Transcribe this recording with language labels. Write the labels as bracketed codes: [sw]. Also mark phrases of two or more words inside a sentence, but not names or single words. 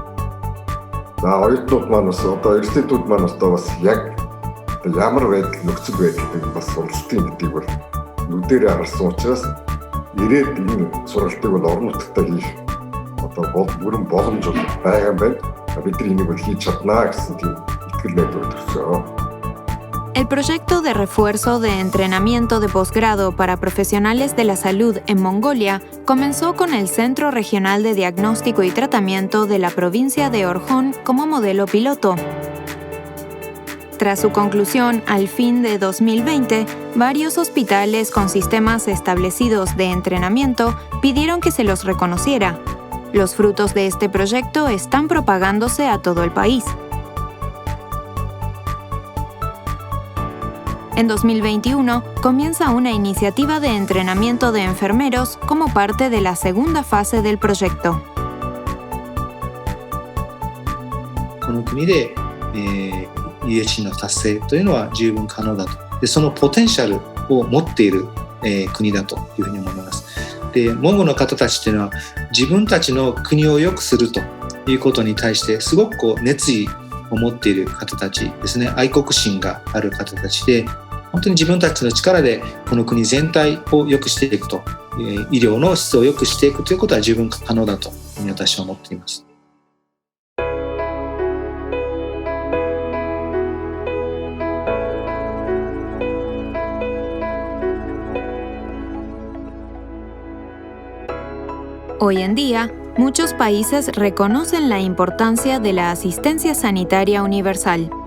[mn] За оюутнууд маань бас резидентүүд маань бас яг ямар байдал нөхцөл байдлыг бас суралцтын гэдгийг бол нүдэрээ харсан учраас ирээд энэ сургалтыг бол орон нутагтаа хийх бүрэн боломж байгаа юм байна. Бидний энийг бол хийж чаднаа гэсэн тийм итгэл найдвар төрсөн. [es] El proyecto de refuerzo de entrenamiento de posgrado para profesionales de la salud en Mongolia comenzó con el Centro Regional de Diagnóstico y Tratamiento de la provincia de Orkhon como modelo piloto. Tras su conclusión al fin de 2020, varios hospitales con sistemas establecidos de entrenamiento pidieron que se los reconociera. Los frutos de este proyecto están propagándose a todo el país. En 2021, comienza una iniciativa de entrenamiento de enfermeros como parte de la segunda fase del proyecto. [ja] この国で、UHC の達成というのは十分可能だと。で、そのポテンシャルを持っている、国だというふうに思います。で、モンゴルの方たちというのは自分たちの国を良くするということに対してすごく熱意を持っている方たちですね。愛国心がある方たちで、本当に自分たちの力でこの国全体を良くしていくと、医療の質を良くしていくということは十分可能だというふうに私は思っています。 [es] Hoy en día, muchos países reconocen la importancia de la asistencia sanitaria universal.